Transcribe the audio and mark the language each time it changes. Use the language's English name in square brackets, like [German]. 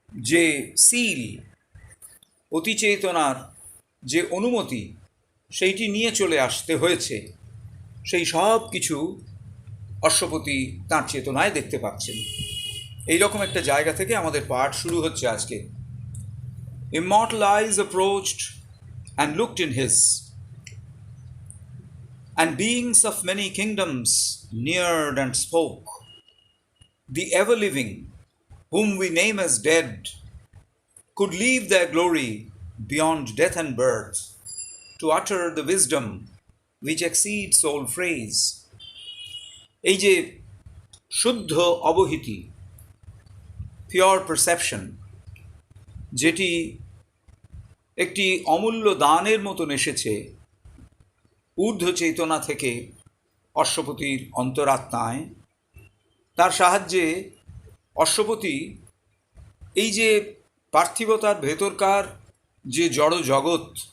[Bangla] যে সিল, অতিচেতনার যে অনুমতি, সেইটি নিয়ে চলে আসতে হয়েছে, সেই সব কিছু অশ্বপতি তাঁর চেতনায় দেখতে পাচ্ছেন। এইরকম একটা জায়গা থেকে আমাদের পাঠ শুরু হচ্ছে আজকে। [English] Immortal eyes approached and looked in his, and beings of many kingdoms neared and spoke. The ever-living, whom we name as dead, could leave their glory beyond death and birth to utter the wisdom which exceeds all phrase. [Bangla] এই যে শুদ্ধ অবহিতি, [English] pure perception, [Bangla] যেটি একটি অমূল্য দানের মতন এসেছে ঊর্ধ্ব চেতনা থেকে অশ্বপতির অন্তরাত্মায়, তার সাহায্যে অশ্বপতি এই যে পার্থিবতার ভেতরকার যে জড় জগৎ,